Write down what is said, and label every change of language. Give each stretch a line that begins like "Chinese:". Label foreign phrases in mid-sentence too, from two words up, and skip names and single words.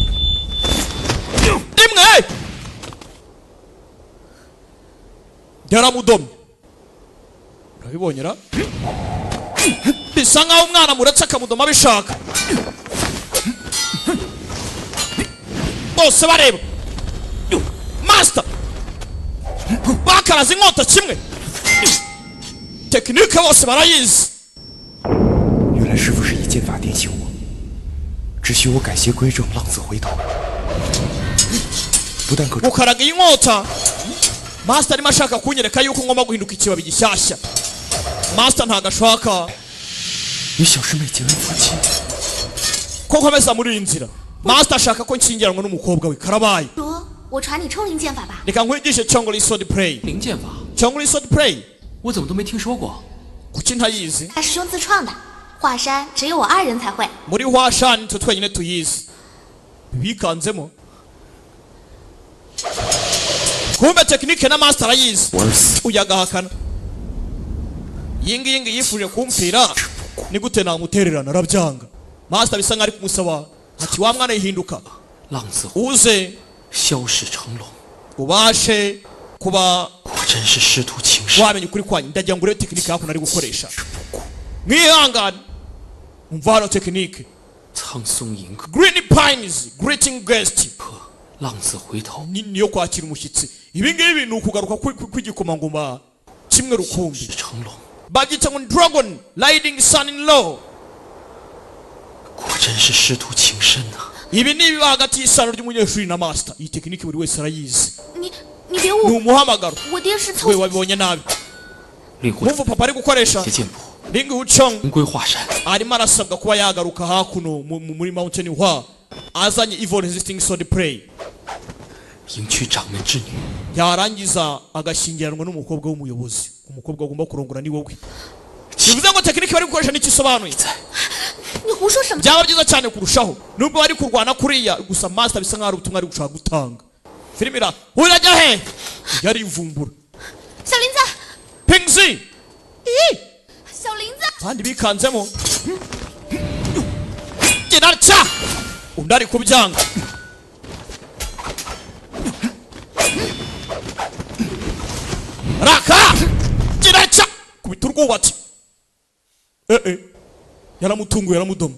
Kinyarwanda: imwe yaramudomye urabibonyera bisa nkaho umwana muretse akamudoma abishaka bose bareba master bakaraze inkota kimwe tekinike bose barayizi
Chinese: 原来师傅是以剑法点醒我，只需我改邪归正，浪子回头，不但可
Kinyarwanda: gukaraga inkota master arimo ashaka kunyereka yuko ngomba guhinduka ikibabi gishyashya master ntagashaka
Chinese: 与小师妹结为夫妻。
Kinyarwanda: ko nkomeza muri iyi nzira master ashaka ko nshyingiranwa n'umukobwa we karabaye
Chinese: 罗，我传你冲灵剑法吧。
Kinyarwanda: reka nkwigishe Chongli Sword Play
Chinese: 灵剑法，
English: Chongli Sword Play
Chinese: 我怎么都没听说过。
Kinyarwanda: kuki ntayizi
Chinese: 大师兄自创的，华山只有我2人才会。
Kinyarwanda: muri Hwashan twe twenyine tuyizi bikanzemo kumbe tekinike na master ayizi uyagahakana yingi yifuje kumpfira ni gute namutererana arabyanga master bisa nk'ari kumusaba ati wa mwana yihinduka
Chinese: 浪子
Kinyarwanda: uze
Chinese: 消逝成龙，
Kinyarwanda: ubashe kuba
Chinese: 果真是师徒情深。
Kinyarwanda: wamenye ukuri kwanyu ndagira ngo urebe tekinike hakuno ari gukoresha mwihangane umva hano tekinike
Chinese: 苍松迎客，
English: Green Pines greeting guest
Chinese: 浪子回头，
Kinyarwanda: niyo kwakira umushyitsi ibi ngibi ni ukugaruka kw'igikomangoma kimwe rukumbi
Chinese: 是成龙，
Kinyarwanda: babyita ngo
English: dragon riding son in law
Chinese: 果真是师徒情深呐、
Kinyarwanda: ibi ni ibiba hagati y'isano ry'umunyeshuri na master iyi tekinike buri wese arayizi
Chinese: 你别
Kinyarwanda: ni
Chinese: 误，
Kinyarwanda: umuhamagaro
Chinese: 我爹是凑
Kinyarwanda: we wabibonye nabi
Chinese: 令狐
Kinyarwanda: mpamvu papa ari gukoresha
Chinese: 邪剑谱 Ling Wuchong 重归华山，
Kinyarwanda: arimo arasabwa kuba yagaruka hakuno muri Mountain Hua azanye
English: evil resisting sword play
Chinese: 迎娶掌门之女，
Kinyarwanda: yarangiza agashyingiranwa n'umukobwa w'umuyobozi umukobwa agomba kurongora ni wowe bivuze ngo tekinike bari gukoresha n'ikisobanuye
Chinese: 你胡说什么？
Kinyarwanda: byaba byiza cyane kurushaho nubwo bari kurwana kuriya gusa master bisa nkaho ari ubutumwa ari gushaka gutanga filime ira urajya he yari ivumbura
Chinese: 小林子， Pingzi 小林子，
Kinyarwanda: kandi bikanzemo Genarcha undi ari kubyanga Raka Genarcha kubita urwubatsi yaramutunguye yaramudoma